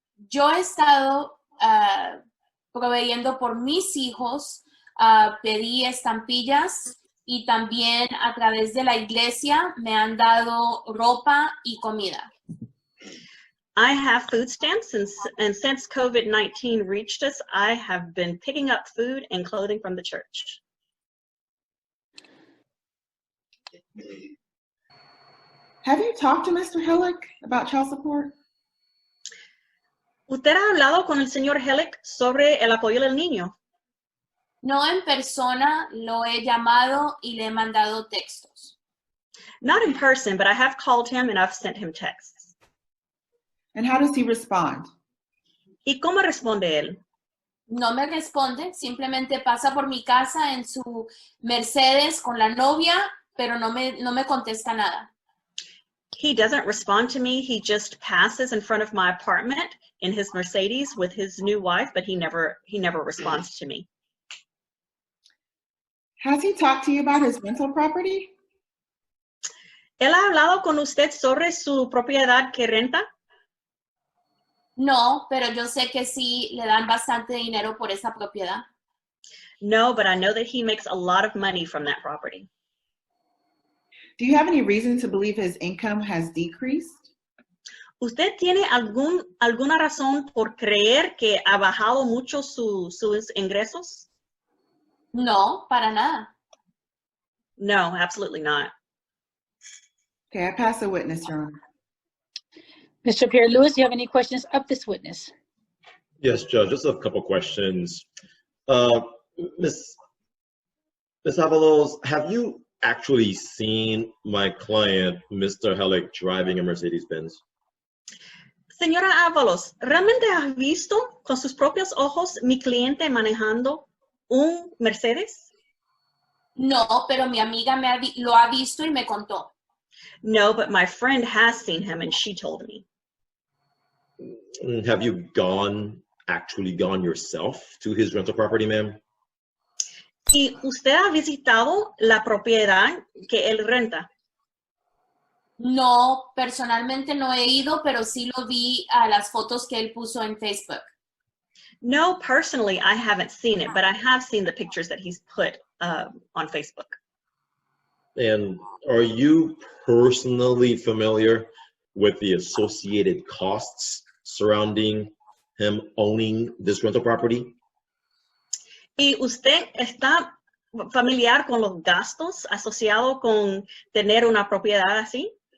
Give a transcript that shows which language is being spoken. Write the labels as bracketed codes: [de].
[es] Yo he estado proveyendo por mis hijos, pedí estampillas y también a través de la iglesia me han dado ropa y comida. [en] I have food stamps, and since COVID-19 reached us, I have been picking up food and clothing from the church. Have you talked to Mr. Hellick about child support? [es] ¿Usted ha hablado con el señor Hellick sobre el apoyo del niño? No en persona, lo he llamado y le he mandado textos. [en] Not in person, but I have called him and I've sent him texts. And how does he respond? [es] ¿Y cómo responde él? No me responde, simplemente pasa por mi casa en su Mercedes con la novia, pero no me contesta nada. [en] He doesn't respond to me. He just passes in front of my apartment in his Mercedes with his new wife, but he never responds to me. Has he talked to you about his rental property? [es] ¿Él ha hablado con usted sobre su propiedad que renta? No, pero yo sé que sí le dan bastante dinero por esa propiedad. [en] No, but I know that he makes a lot of money from that property. Do you have any reason to believe his income has decreased? [es] ¿Usted tiene alguna razón por creer que ha bajado mucho sus ingresos? No, para nada. [en] No, absolutely not. Okay, I pass the witness, Your Honor. Mr. Pierre-Louis, do you have any questions of this witness? Yes, Judge, just a couple questions. Miss Avalos, have you actually seen my client, Mr. Hellick, driving a Mercedes-Benz? [es] Señora Ábalos, ¿realmente has visto con sus propios ojos mi cliente manejando un Mercedes? No, pero mi amiga lo ha visto y me contó. [en] No, but my friend has seen him and she told me. Have you actually gone yourself to his rental property, ma'am? [es] ¿Y usted ha visitado la propiedad que él renta? No, personalmente no he ido, pero sí lo vi a las fotos que él puso en Facebook. [en] No, personally, I haven't seen it, but I have seen the pictures that he's put on Facebook. And are you personally familiar with the associated costs surrounding him owning this rental property? [es] ¿Y usted está familiar con los gastos asociados con tener una propiedad así?